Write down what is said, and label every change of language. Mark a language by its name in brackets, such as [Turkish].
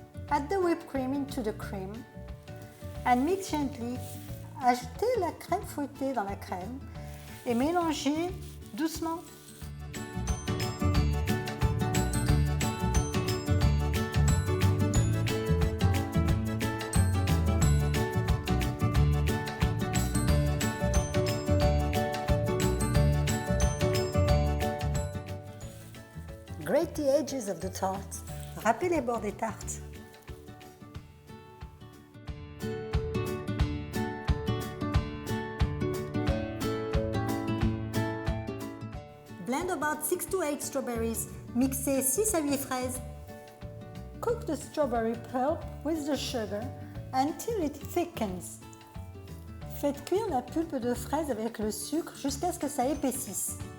[English] Add the whipped cream into the cream. And mix gently. [French] Ajoutez la crème fouettée dans la crème et mélangez doucement. [English] Grate the edges of the tart. [French] Râpez les bords des tartes. [English] blend about 6 to 8 strawberries. [French] Mixez 6 à 8 fraises. [English] Cook the strawberry pulp with the sugar until it thickens. [French] Faites cuire la pulpe de fraise avec le sucre jusqu'à ce que ça épaississe.